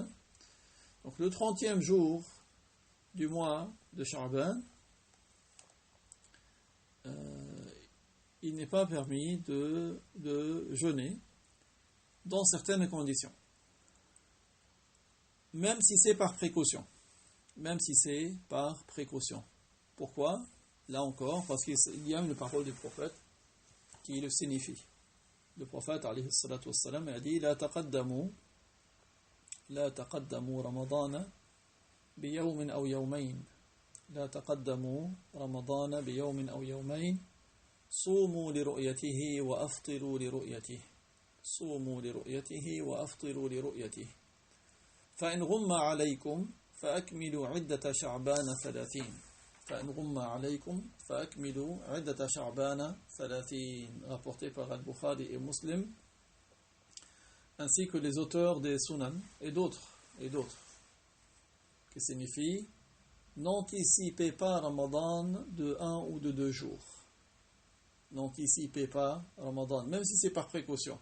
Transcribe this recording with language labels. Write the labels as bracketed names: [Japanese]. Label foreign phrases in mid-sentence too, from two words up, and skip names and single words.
[French] Donc, le 30e jour du mois de Sha'ban, il n'est pas permis de jeûner dans certaines conditions. Même si c'est par précaution. Même si c'est par précaution. Pourquoi? Là encore, parce qu'il y a une parole du prophète qui le signifie. [Arabic] Le prophète, عليه الصلاة والسلام, a dit « لا تقدموا رمضان بيوم أو يومين. لا تقدموا رمضان بيوم أو يومين. صوموا لرؤيته وأفطروا لرؤيته صوموا لرؤيته وأفطروا لرؤيته فإن غم عليكم فأكملوا عدة شعبان 30 فإن غم عليكم فأكملوا عدة شعبان 30 [French] rapporté par Al-Bukhari et Muslim ainsi que les auteurs des Sunan et d'autres qui signifie n'anticipez pas Ramadan de 1 ou de 2 jours. N'anticipez pas Ramadan, même si c'est par précaution.